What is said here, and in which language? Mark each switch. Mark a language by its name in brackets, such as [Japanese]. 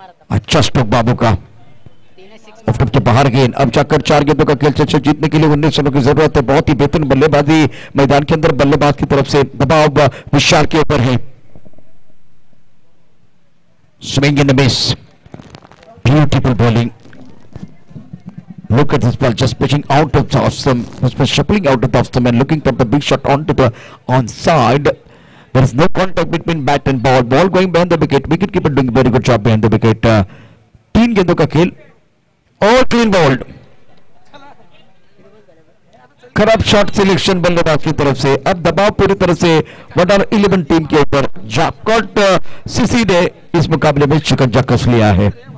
[Hindi] अच्छा स्ट्रोक बाबू का, विकेट के बाहर गेंद। अब जाकर 4 गेंदों का खेल चल जीतने के लिए 19 रनों की जरूरत है। बहुत ही बेहतरीन बल्लेबाजी मैदान के अंदर बल्लेबाज की तरफ से, दबाव विशाल के ऊपर है। [English] Swing in the miss, beautiful bowling. Look at this ball, just pitching out of the off stump, just shuffling out of the off stump and looking for the big shot onto the onside. There is no contact between bat and ball. Ball going behind the wicket. Wicket keeper doing very good job behind the wicket. [Hindi] 3 गेंदों का खेल और clean bold. खराब shot selection बल्लेबाज की तरफ से। अब दबाव पूरी तरह से वंडर 11 टीम के ऊपर। जैकपॉट सीसी ने इस मुकाबले में शिकंजा कस लिया है।